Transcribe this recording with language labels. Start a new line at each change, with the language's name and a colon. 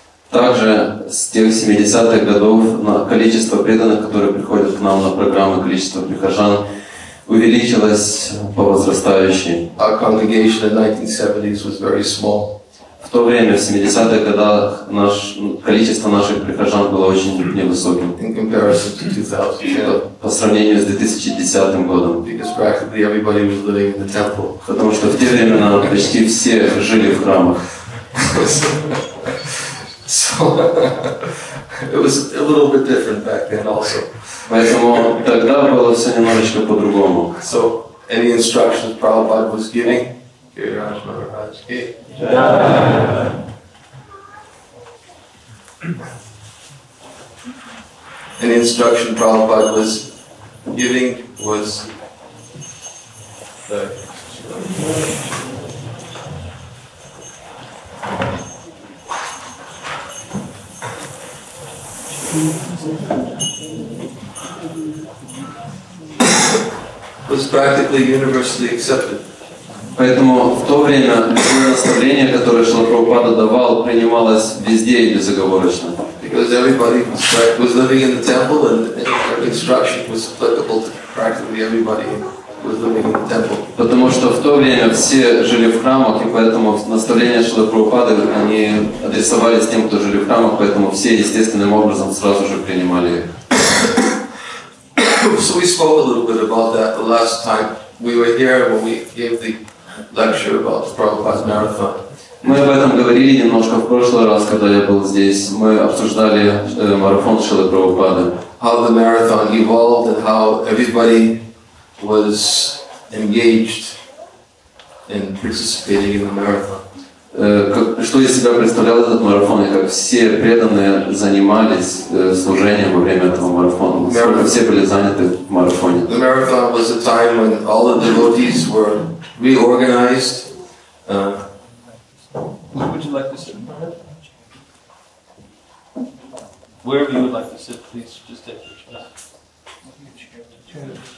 Russian: Также с тех 70-х годов количество преданных, которые приходят к нам на программы, количество прихожан увеличилось по возрастающей.
English: Our congregation in the 1970s was very small.
Russian: В то время, в 70-х годах, количество наших прихожан было очень невысоким.
English: In comparison to 2010.
Russian: По сравнению с 2010 годом.
English: Because practically everybody was living in the temple.
Russian: Потому что в те времена почти все жили в храмах.
English: So it was a little bit different back then also.
Russian: Поэтому тогда было все немножечко по-другому.
English: So any instructions Prabhupada was giving. Giriraj Maharaj ki. Any instruction Prabhupada was giving was practically universally accepted.
Russian: Поэтому в то время любое наставление, которое Шрила Прабхупада давал, принималось везде и безоговорочно.
English: Because everybody was living in the temple, and instruction was applicable to practically everybody who was living in the temple.
Russian: Потому что в то время все жили в храмах, и поэтому наставления Шрилы Прабхупады, они адресовались тем, кто жили в храмах, поэтому все естественным образом сразу же принимали их.
English: So we spoke a little bit about that the last time we were here when we gave the lecture about Prabhupada's marathon.
Russian: Мы об этом говорили немножко в прошлый раз, когда я был здесь. Мы обсуждали марафон Шрилы Прабхупады.
English: How the marathon evolved and how everybody was engaged in participating in the marathon.
Russian: Что из себя представлял этот марафон, и как все преданные занимались служением во время этого марафона. Насколько все были заняты в марафоне.
English: The marathon was a time when all the devotees were reorganized. Would you like to sit? Wherever you would like to sit, please just take your chair.